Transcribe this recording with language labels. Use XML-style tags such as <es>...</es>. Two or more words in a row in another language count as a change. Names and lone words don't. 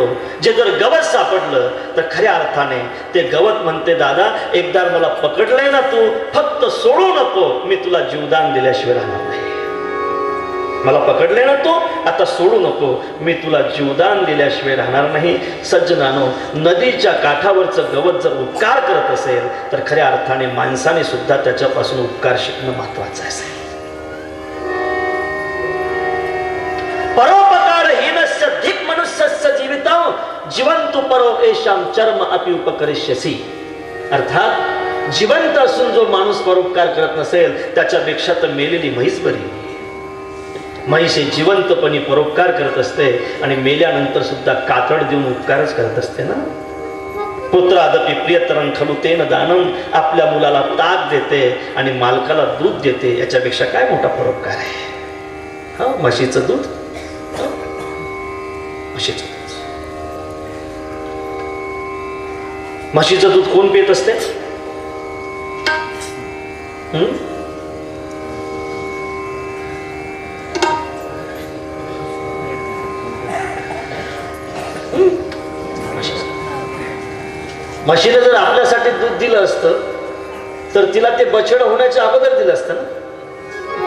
<mr>जे जर गवत सापडलं तर खऱ्या अर्थाने ते गवत म्हणते, दादा एकदा मला पकडलंय ना तू, फक्त सोडू नको, मी तुला जीवदान दिल्याशिवाय राहणार नाही. मला पकडले ना तू, आता सोडू नको, मी तुला जीवदान दिल्याशिवाय राहणार नाही. सज्जनानो, नदीच्या काठावरचं गवत जर उपकार करत असेल तर खऱ्या अर्थाने माणसाने सुद्धा त्याच्यापासून उपकार शिकणं महत्वाचं असेल.</mr> <sa>परोपकारहीनस्य धिक मनुष्यस्य जीवितं जीवंतु परो एषां चर्म अपि उपकरिष्यसि.</sa> <mr>अर्थात जिवंत असून जो माणूस परोपकार करत नसेल त्याच्यापेक्षा तर मेलेली म्हैस बरी. म्हैस जिवंतपणी परोपकार करत असते आणि मेल्यानंतर सुद्धा कातड देऊन उपकारच करत असते ना.</mr> <sa>पुत्रादपि प्रियतरं खलु तेन दानम.</sa> <mr>आपल्या मुलाला ताक देते आणि मालकाला दूध देते, याच्यापेक्षा काय मोठा परोपकार आहे. हा, म्हशीचं दूध, म्हशीचं दूध. म्हशीचं दूध कोण पित असते? म्हशीने जर आपल्यासाठी दूध दिलं असतं तर तिला ते बछड होण्याच्या अगोदर दिलं असतं ना.</mr>